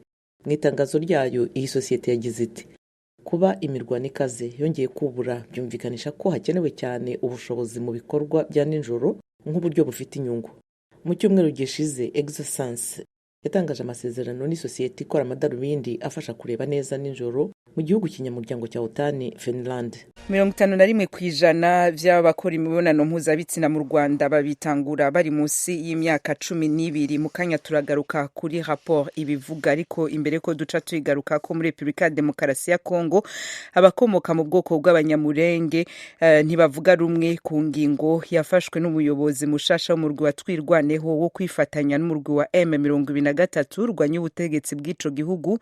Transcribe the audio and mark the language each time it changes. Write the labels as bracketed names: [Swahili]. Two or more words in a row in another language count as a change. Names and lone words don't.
[Kinyarwanda] Mu itangazo ryayo iyi sosiyete yagize iti kuba imirwano ikaze yongeye kubura byumvikanisha ko hakenewe cyane ubushobozi mu bikorwa bya ninjoro nk'uburyo bufite inyungu. Mu cyumweru gishize Exosense yatangaje amasezerano n'isosiyete ikora amadarubindi afasha kureba neza ninjoro mu gihugu kinyamuryango cya Otani, Finland. [Rundi] 51% by'abakora imibonano mpuzabitsina mu Rwanda babitangura bari munsi y'imyaka 12. Mu kanya turagaruka kuri rapport ibivuga, ariko imbere ko duca tuyigaruka ko muri Republika ya Demokarasi ya Kongo abakomoka mu bwoko bw'abanyamurenge ntibavuga rumwe ku ngingo yafashwe n'umuyobozi mushasha w'umurwi wa Twirwaneho wo kwifatanya n'umurwi wa M23 rwanya ubutegetsi bw'ico gihugu.